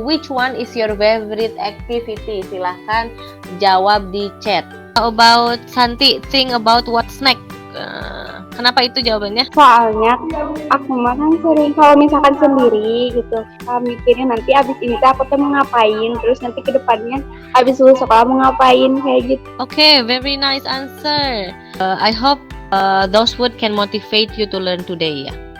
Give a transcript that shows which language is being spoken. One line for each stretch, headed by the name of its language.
English: Which one is your favorite activity?
Indonesian: Silahkan jawab di chat.
English: About Santi, think about what's next.
Indonesian: Kenapa itu jawabannya? Soalnya aku mah kan sering kalau misalkan sendiri gitu, mikirnya nanti abis ini aku tuh mau ngapain, terus nanti ke depannya abis lulus sekolah mau ngapain kayak gitu.
English: Okay, very nice answer. I hope those words can motivate you to learn today ya.